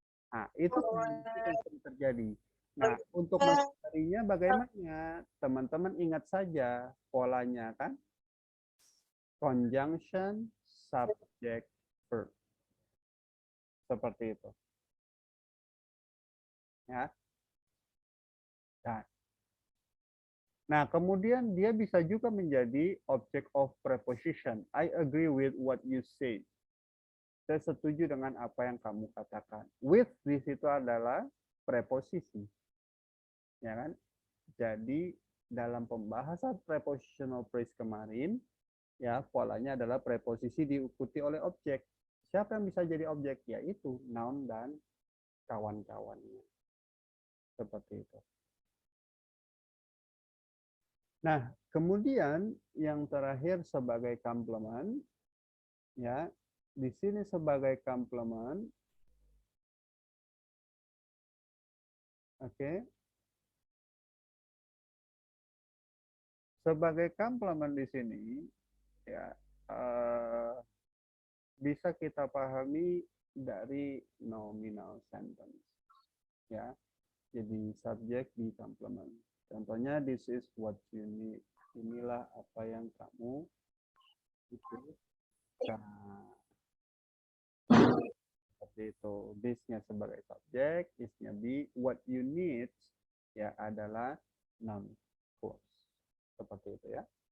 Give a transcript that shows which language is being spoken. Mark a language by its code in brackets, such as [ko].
[id] Nah, itu yang sering terjadi. Nah, untuk menghindarinya bagaimana? Teman-teman ingat saja polanya kan? [en] Conjunction, subject, verb. [id] Seperti itu. Ya. Nah, kemudian dia bisa juga menjadi object of preposition. [en] I agree with what you say. [id] Saya setuju dengan apa yang kamu katakan. With di situ adalah preposisi. Ya kan? Jadi dalam pembahasan prepositional phrase kemarin, ya polanya adalah preposisi diikuti oleh objek. Siapa yang bisa jadi objek? Yaitu noun dan kawan-kawannya. Seperti itu. Nah, kemudian yang terakhir sebagai komplement, ya, di sini sebagai komplement, oke, sebagai komplement di sini, ya, bisa kita pahami dari nominal sentence, ya, jadi subjek di komplement. Contohnya, [en] this is what you need. [id] Inilah apa yang kamu butuhkan. seperti itu. This-nya sebagai subjek, is-nya be, [en] what you need [id] ya adalah noun clause. Seperti itu ya.